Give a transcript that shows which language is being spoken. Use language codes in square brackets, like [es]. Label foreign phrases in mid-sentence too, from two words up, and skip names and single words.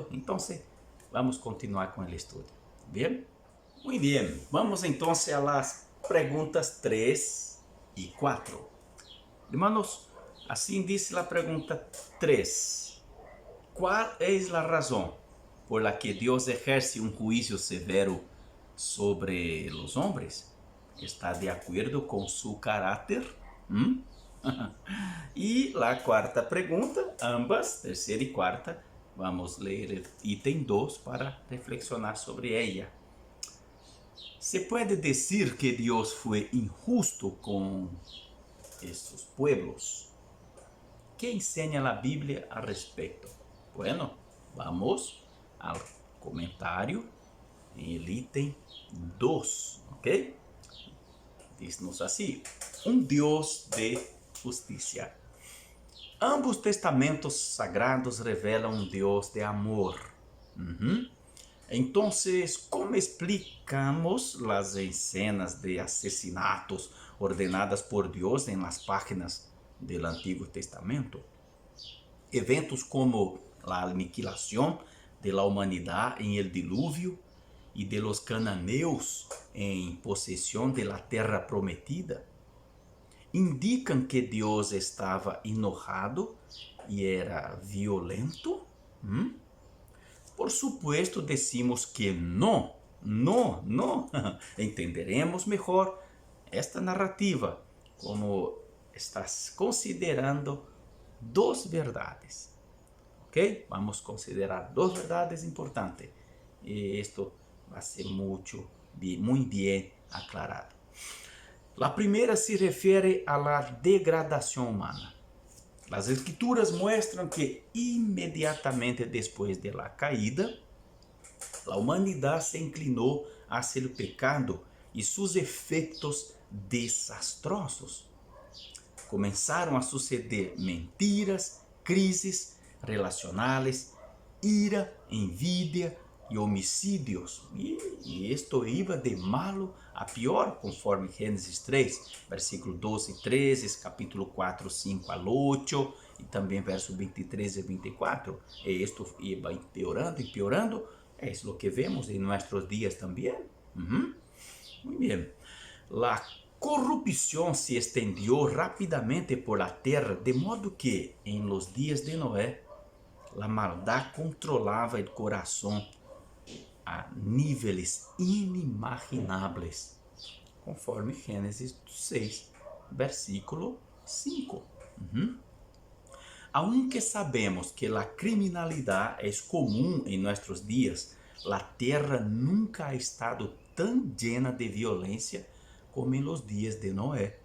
[es] Entonces, vamos a continuar con el estudio. ¿Bien? Muy bien, vamos entonces a las preguntas 3 y 4. Hermanos, [pt] assim diz a pergunta 3. Qual é a razão [es] por la que [pt] Deus exerce um juízo severo sobre os homens? ¿Está de acordo com seu caráter? E a quarta pergunta, ambas, terceira e quarta, vamos ler o item 2 para reflexionar sobre ela. ¿Se pode dizer que Deus foi injusto com esses pueblos? [es] ¿Qué enseña la Biblia al respecto? Bueno, vamos al comentario en el ítem 2, ¿ok? [pt] Diz-nos assim, Deus de justiça. Ambos testamentos sagrados revelam Deus de amor. Então, como explicamos as escenas de assassinatos ordenadas por Deus em las páginas do Antigo Testamento? Eventos como a aniquilação [es] de la [pt] humanidade em el dilúvio e [es] de los [pt] cananeus em possessão [es] de la [pt] terra prometida indicam que Deus estava enojado e era violento? [es] Por supuesto, decimos que não. [pt] Entenderemos melhor esta narrativa como estás considerando duas verdades. Ok? Vamos considerar duas verdades importantes. [es] esto va a ser muy bien aclarado. La primera se refiere a la degradación humana. Las escrituras muestran que inmediatamente después de la caída, la humanidad se inclinó hacia el pecado y sus efectos desastrosos. Comenzaron a suceder mentiras, crisis relacionales, ira, envidia y homicidios. Y esto iba de malo a pior, conforme Gênesis 3, versículo 12 y 13, capítulo 4, 5 al 8, y también versos 23 y 24. Y esto iba empeorando, empeorando. Es lo que vemos en nuestros días también. Muy bien. La corrupción se extendió rápidamente por la tierra, de modo que en los días de Noé, la maldad controlaba el corazón a níveis inimaginables, conforme Gênesis 6, versículo 5. Aunque sabemos que la criminalidad es común en nuestros días, la tierra nunca ha estado tan llena de violencia como en los días de Noé.